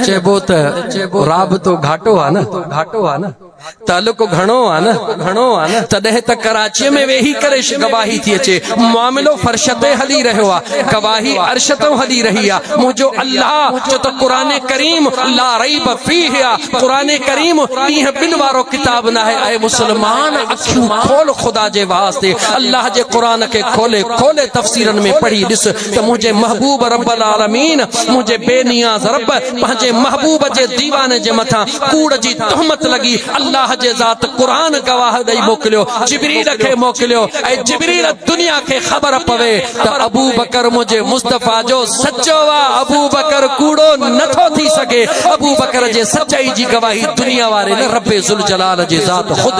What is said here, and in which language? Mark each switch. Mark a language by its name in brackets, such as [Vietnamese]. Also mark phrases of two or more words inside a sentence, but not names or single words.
[Sindhi] चइबो त राबितो घाटो आहे न तालुक घणो आ न तॾहिं त कराची में वेही करे गवाही थी अचे मामिलो फरशते हली रहियो आहे गवाही अर्श तो हली रही आहे मुंहिंजो अल्लाह जो त क़ुरान करीम [Arabic] لا ريب فيه [Sindhi] आहे क़ुरान करीम ॾींहं ॿिन वारो किताब न आहे ऐं मुस्लमान अखियूं खोल खुदा जे वास्ते अल्लाह जे क़ुरान खे खोले तफ़सीरनि में पढ़ी ॾिस त मुंहिंजे महबूब [Arabic] رب العالمين [Sindhi] मुंहिंजे बेनियाज़ रब पंहिंजे महबूब जे दीवाने जे मथां कूड़ जी तहमत लगी अल्लाह जे ज़ात कुरान गवाह ॾेई मोकिलियो जिब्रील खे मोकिलियो ऐं जिब्रील दुनिया खे ख़बर पवे त अबू बकर मुंहिंजे मुस्तफा जो सच्चो आहे अबू बकर कूड़ो नथो थी सघे अबू बकर जे सचाई जी गवाही दुनिया वारे न रब्बे ज़ुल जलाल जे ज़ात